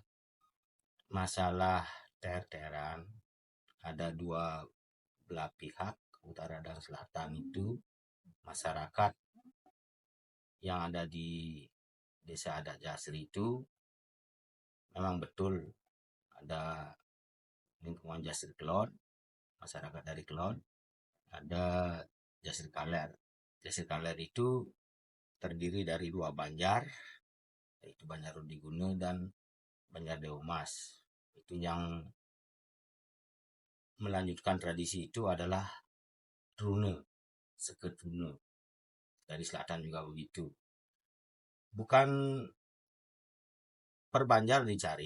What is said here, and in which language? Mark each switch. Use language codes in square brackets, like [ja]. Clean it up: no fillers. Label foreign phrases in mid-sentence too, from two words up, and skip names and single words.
[id] Masalah terteran ada dua belah pihak, utara dan selatan itu masyarakat yang ada di Desa Adat Jasri itu memang betul ada lingkungan Jasri Kelon, masyarakat dari Kelon, ada Jasri Kaler. Jasri Kaler itu terdiri dari dua banjar, yaitu Banjar Rudiguna dan Banjar Deumas. Itu yang melanjutkan tradisi itu adalah Trune, Seke Trune. Dari selatan juga begitu. Bukan per banjar dicari.